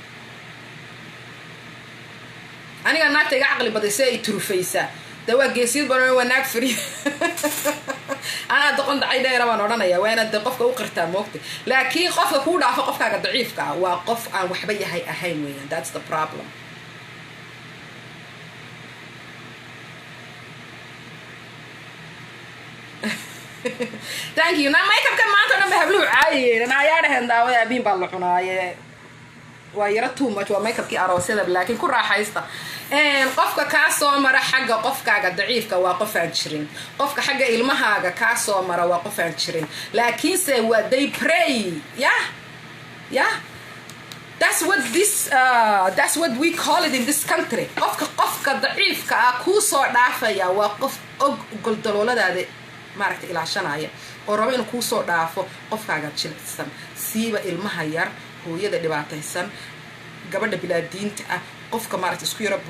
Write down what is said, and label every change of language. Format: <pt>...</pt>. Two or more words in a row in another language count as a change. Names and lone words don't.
<so>aniga naagta iga caqli badaysa ay turufaysaa dee waa geesiyad badan waa naag firi anaa doqon dacay dheera baan odhanaya waa inaad dee qofka u qirtaa moogta laakiin qofka kuu dhaafa qofkaaga daciifka ah waa qof aan waxba yahay ahayn weeyaan</so> <en>that's the problem thank you</en> <so>na makeupkan maanta dhan ba habluhu caayayeen ayaa dhaheen daawada abiin baa la cunaaye waa yara</so> <en>too much</en> <so>waa makeupkii aroosyada laakiin ku raaxaysta qofka kaa soo mara xagga qofkaaga daciifka waa qof aan jirin qofka xagga ilmahaaga kaa soo mara waa qof aan jirin laakiinse waa</so> <en>they pray yeah that's what we call it in this country</en> <so>qofka daciifka ah kuu soo dhaafaya waa qof og goldalooladaada maaragtay ilaashanaya oo rabo inuu kuu soo dhaafo qofkaaga jilicsan siiba ilmaha yar hooyada dhibaataysan gabadha bilaadiinta ah qofka maaragtay isku yara</so>